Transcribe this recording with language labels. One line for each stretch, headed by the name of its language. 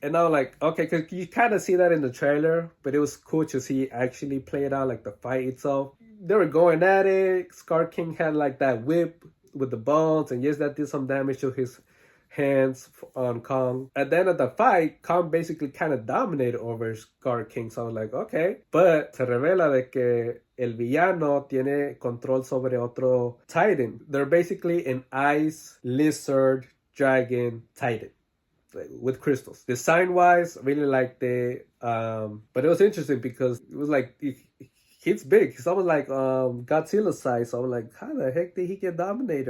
English: And I'm like, okay, because you kind of see that in the trailer, but it was cool to see actually play it out, like the fight itself. They were going at it. Scar King had like that whip with the bones, and yes, that did some damage to his hands on Kong. At the end of the fight, Kong basically kind of dominated over Scar King. So I was like, okay.
Spanish: But se revela de que el villano tiene control sobre otro titan.
English: They're basically an ice lizard dragon titan with crystals. Design wise, really liked it. But it was interesting because it was like he's big. He's almost like Godzilla size. So I'm like, how the heck did he get dominated?